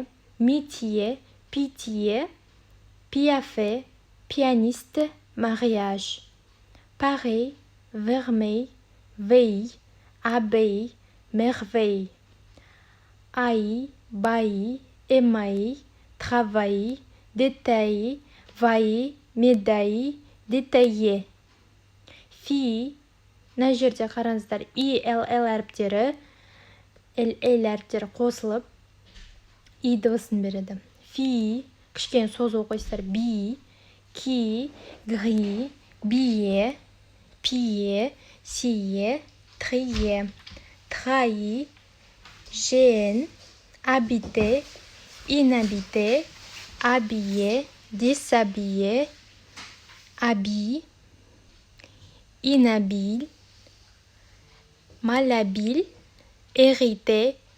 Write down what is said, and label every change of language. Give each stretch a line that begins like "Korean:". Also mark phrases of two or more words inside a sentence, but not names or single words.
French: métier, pitié, piaffe, pianiste, mariage, pareil, vermeil, veille, abeille, merveille, haï, bailli, émail, travail, détail, vaille, médaille, détaillé, fille,
Kazakh: мына жерде қараңыздар ll әріптері ll әріптері қосылып и дыбысын береді. Фи, кішкене созу қойсыздар, би, ки, гри, бие, пие, сие, трие, trahi, gêne, habiter, inhabité, habillé, déshabillé, habille, inhabile, malhabile, hérité,